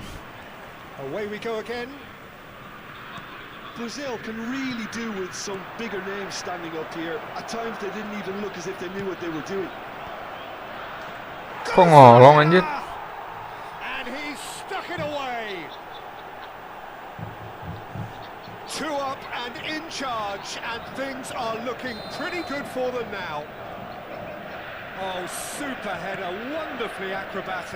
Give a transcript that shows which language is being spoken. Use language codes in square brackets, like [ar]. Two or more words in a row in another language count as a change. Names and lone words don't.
[en] Away we go again. Brazil can really do with some bigger names standing up here. At times they didn't even look as if they knew what they were doing. [id] Kok ngolong anjir? [en] And he's stuck it away. 2 up and in charge, and things are looking pretty good for them now. Oh, super header, wonderfully acrobatic.